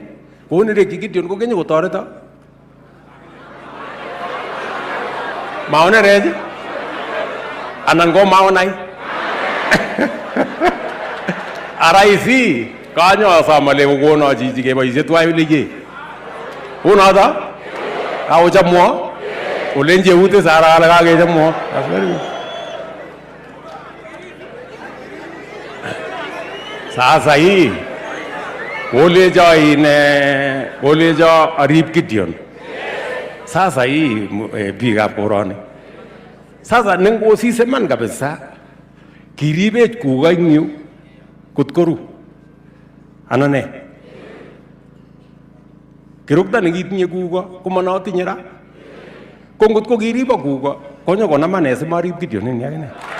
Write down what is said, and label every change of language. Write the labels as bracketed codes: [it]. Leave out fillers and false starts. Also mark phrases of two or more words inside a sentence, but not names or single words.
[kln] Konerekyi Gideon kokenyo kotoreto. Maonerech anan ko maonai. Araisi kanyo asam ale kokono chichi keboisie tuwai lije. Unoto? Kaochomwo? Olenje ute sara ale kakechomwo. [sw] Sasa hii [kln] kolecho arip Gideon. [sw] Sasa hii [kln] biikab koroni. Sasa nengosise man kabisa kiribech kuko ing yu kot koru. Anan ne? Kirukta nekitinye kuko komanotinye ra. Ko ngot ko kiribo kuko konyo konaman simarip Gideon ini akine.